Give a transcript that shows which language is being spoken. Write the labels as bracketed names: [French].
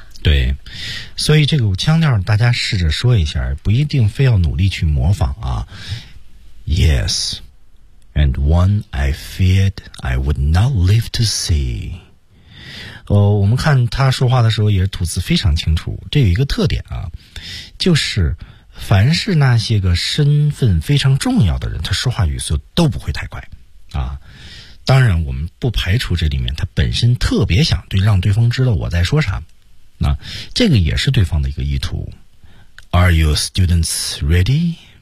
[Chinese] 对，所以这个腔调大家试着说一下，不一定非要努力去模仿啊。 [English] Yes, and one I feared I would not live to see。 [Chinese] 我们看他说话的时候也是吐字非常清楚，这有一个特点啊，就是。凡是那些个身份非常重要的人他说话语速都不会太快啊！当然我们不排除这里面他本身特别想对让对方知道我在说啥那、这个也是对方的一个意图 [English] Are your students ready?